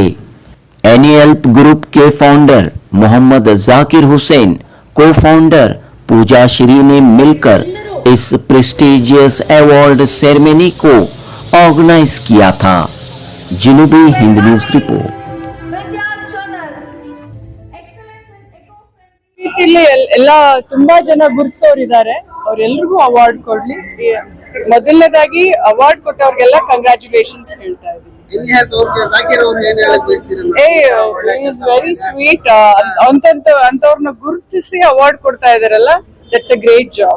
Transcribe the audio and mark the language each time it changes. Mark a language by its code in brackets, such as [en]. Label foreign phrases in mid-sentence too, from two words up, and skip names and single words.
[hi] एनईएल्प ग्रुप के फाउंडर मोहम्मद जाकिर हुसैन, [en] co founder [hi] पूजा श्री ने मिलकर इस [en] prestigious award ceremony [hi] को ऑर्गेनाइज किया था। जनूबी हिंद न्यूज रिपोर्ट। [kn] ಇಲ್ಲಿ ಎಲ್ಲ ತುಂಬಾ ಜನ ಗುರುತಿಸೋರಿದ್ದಾರೆ, ಅವರೆಲ್ಲರಿಗೂ ಅವಾರ್ಡ್ ಕೊಡ್ಲಿ. ಮೊದಲನೇದಾಗಿ ಅವಾರ್ಡ್ ಕೊಟ್ಟವ್ರಿಗೆಲ್ಲ ಕಂಗ್ರಾಚುಲೇಷನ್ಸ್ ಹೇಳ್ತಾ ಇದ್ದೀನಿ. [en] very sweet, [kn] ಅಂತವ್ರನ್ನ ಗುರುತಿಸಿ ಅವಾರ್ಡ್ ಕೊಡ್ತಾ ಇದಾರಲ್ಲ, [en] that's a great job.